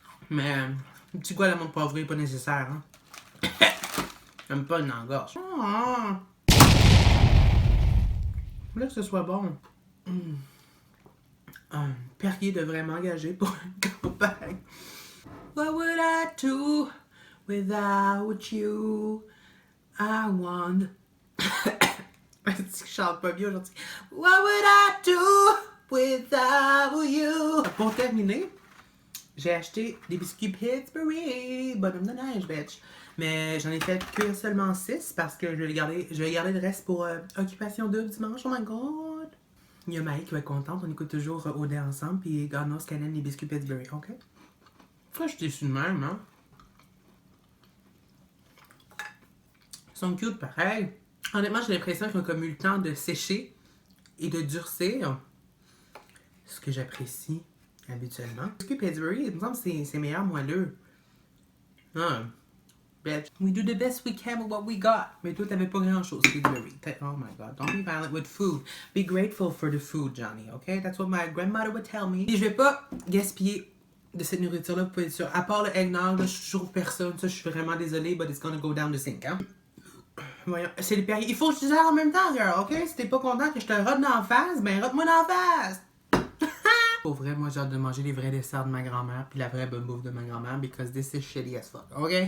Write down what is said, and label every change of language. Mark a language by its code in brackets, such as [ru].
[fr] Mais un petit goût à la menthe poivrée, pas nécessaire, hein? J'aime pas une engorge. Oh. Je voulais que ce soit bon. Perrier devrait m'engager pour une campagne. [en] What would I do without you? I want. [fr] Je chante pas bien aujourd'hui. [en] What would I do without you? [fr] Pour terminer, j'ai acheté des biscuits Pillsbury. Bonhomme de neige, bitch. Mais j'en ai fait que seulement 6 parce que je vais garder le reste pour occupation double dimanche. [en] Oh my god! [fr] Il y a Maï qui va être contente. On écoute toujours OD ensemble. Puis [en] God knows [fr] qu'elle aime les biscuits Pillsbury, ok? Pourquoi je suis déçue de même, hein? Ils sont cute pareil. Honnêtement, j'ai l'impression qu'ils ont comme eu le temps de sécher et de durcir. Ce que j'apprécie habituellement. Les biscuits Pillsbury, il me semble que c'est meilleur moelleux. [en] Ah. Bitch. We do the best we can with what we got. [fr] Mais toi, t'avais pas grand-chose, Pillsbury. [en] Oh my god, don't be violent with food. Be grateful for the food, Johnny, okay? That's what my grandmother would tell me. [fr] Et je vais pas gaspiller de cette nourriture-là, pour être sûr. À part le eggnog, là, je trouve personne. Ça, je suis vraiment désolée, [en] but it's gonna go down the sink, [fr] hein? Voyons, c'est les Perrier. Il faut que je te dise en même temps, girl, ok? Si t'es pas content que je te rote dans la face, ben rote-moi dans la face! Pour vrai, moi j'ai hâte de manger les vrais desserts de ma grand-mère puis la vraie bonne bouffe de ma grand-mère [en] because this is shitty as fuck, [fr] ok?